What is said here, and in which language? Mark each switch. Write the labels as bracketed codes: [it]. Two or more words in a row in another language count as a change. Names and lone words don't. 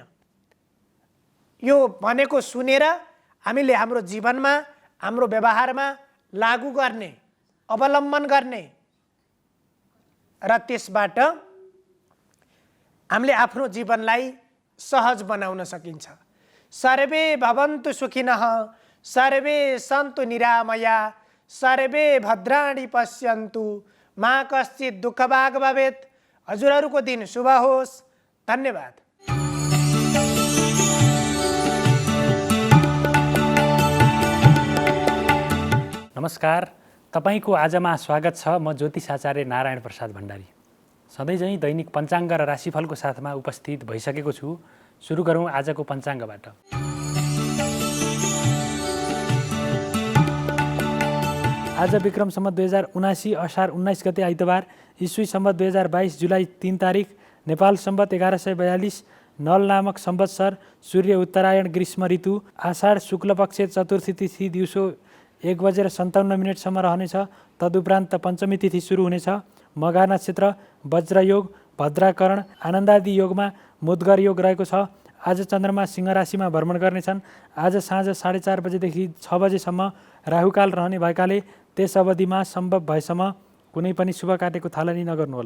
[ne] यो भनेको सुनेर हामीले हाम्रो जीवनमा, हाम्रो व्यवहारमा लागू गर्ने, अवलम्बन गर्ने र त्यसबाट हामीले आफ्नो जीवनलाई सहज बनाउन सकिन्छ। [sa] सर्वे भवन्तु सुखिनः, सर्वे सन्तु निरामया, सर्वे भद्राणि पश्यन्तु, मा कश्चित् दुःखभाग् भवेत्। [ne] हजुरहरूको दिन शुभ होस्। धन्यवाद। नमस्कार, तपाईको आजमा स्वागत छ। म ज्योतिष आचार्य नारायण प्रसाद भण्डारी सधैँझै दैनिक पञ्चाङ्ग र राशिफलको साथमा उपस्थित भइसकेको छु। सुरु गरौँ आजको पञ्चाङ्गबाट। आज विक्रम सम्वत 2079 असार 19 गते आइतबार, ईस्वी सम्वत 2022 जुलाई 3 तारिक, नेपाल सम्वत 1142, नल नामक संवत्सर, सूर्य उत्तरायण ग्रीष्म ऋतु, आषाढ शुक्ल पक्ष चतुर्थी तिथि दिउँसो 1:57 रहनेछ। तदुपरान्त पञ्चमी तिथि सुरु हुनेछ। मघा नक्षत्र, वज्रयोग, भद्राकरण, आनन्दादि योगमा मुद्गर योग रहेको छ। आज चन्द्रमा सिंह राशिमा भ्रमण गर्नेछन्। आज साँझ 4:30 बजेदेखि 6 बजेसम्म राहुकाल रहने भएकाले त्यस अवधिमा सम्भव भएसम्म कुनै पनि शुभ कार्यको थालनी नगर्नुहोला।